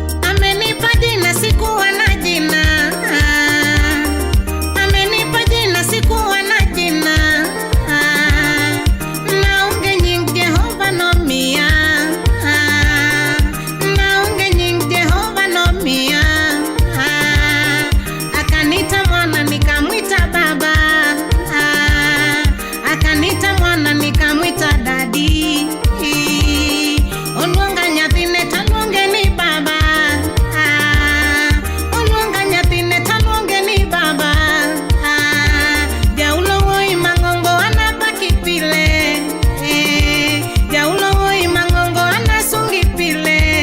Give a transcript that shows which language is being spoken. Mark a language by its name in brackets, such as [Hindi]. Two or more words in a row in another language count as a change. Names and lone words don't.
[Swahili] Amenipa jina sikuwa na jina. Amenipa jina sikuwa na jina. [Luo (Kenya and Tanzania)] Naonge nying Jehova nomiya. Naonge nying Jehova nomiya. [Swahili] Akanita mwana nikamwita baba. Akanita mwana nikamwita dadi. [Luo (Kenya and Tanzania)] Oluonga nyathine taluonge ni baba. Oluonga nyathine taluonge ni baba. Jaulo wuoyi mang'ongo anapaki pile. Jaulo wuoyi mang'ongo anasungi pile.